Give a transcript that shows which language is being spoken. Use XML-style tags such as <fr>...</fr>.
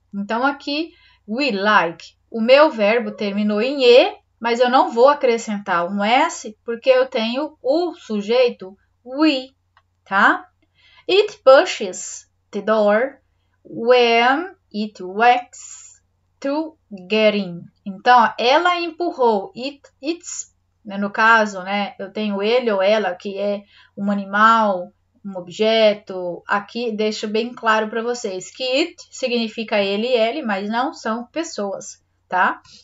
<pt>Então, aqui,</pt> <en>we like,</en> <pt>o meu verbo terminou em E, mas eu não vou acrescentar um S, porque eu tenho o sujeito we, tá?</pt> <en>It pushes the door when it walks to get in.</en> <pt>Então, ela empurrou,</pt> <en>it's,</en> <pt>né, no caso, né, eu tenho ele ou ela, que é um animal, um objeto. Aqui deixo bem claro para vocês que it significa ele e ele, mas não são pessoas, tá?</pt>